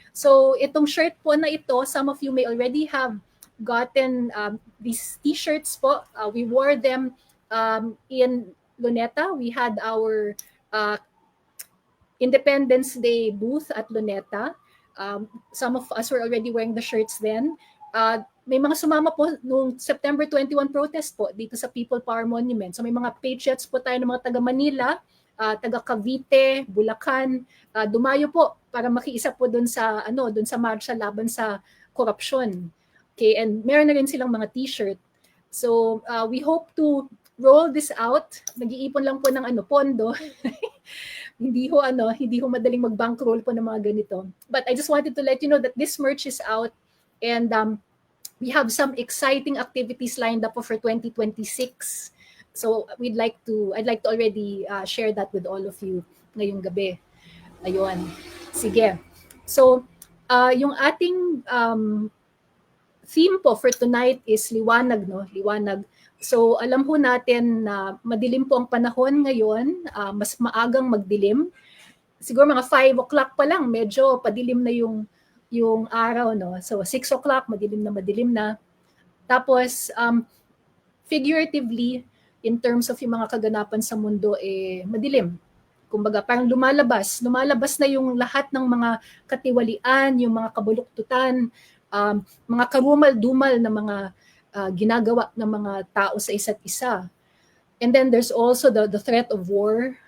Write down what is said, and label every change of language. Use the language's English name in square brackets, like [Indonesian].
[English] So [Filipino] itong shirt po na ito, [English] some of you may already have gotten these t-shirts po. We wore them in Luneta. We had our Independence Day booth at Luneta. Some of us were already wearing the shirts then. [Filipino] may mga sumama po noong September 21 protest po dito sa People Power Monument. So may mga patriots po tayo ng mga taga Manila, taga Cavite, Bulacan, dumayo po para makiisa po doon sa doon sa marcha laban sa korupsyon. Okay, and meron na rin silang mga t-shirt. [English] So we hope to roll this out. [Filipino] Nag-iipon lang po ng pondo. hindi ho madaling mag-bankroll po ng mga ganito. [English] But I just wanted to let you know that this merch is out, and we have some exciting activities lined up for 2026. So I'd like to already share that with all of you [Filipino] ngayong gabi. Ayun. Sige. So yung ating theme po [English] for tonight [Filipino] is liwanag, no? Liwanag. So alam ho natin na madilim po ang panahon ngayon, mas maagang magdilim. Siguro mga 5 o'clock pa lang, medyo padilim na yung araw, no? So 6 o'clock, madilim na. Tapos figuratively, [English] in terms of [Filipino] yung mga kaganapan sa mundo, madilim. Kumbaga, parang lumalabas na yung lahat ng mga katiwalian, yung mga kabuluktutan, mga karumal-dumal na mga ginagawa ng mga tao sa isa't isa. [English] And then there's also the threat of war.